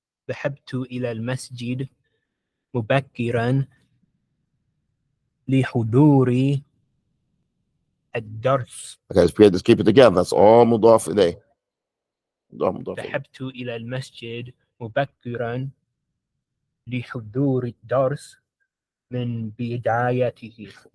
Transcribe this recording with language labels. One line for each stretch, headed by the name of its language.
Arabic: ذهبت إلى المسجد مبكرا لحضور الدرس.
English: Okay, let's keep it together. That's all مضاف إليه.
Arabic: ذهبت إلى المسجد مبكرا لحضور الدرس من بدايته.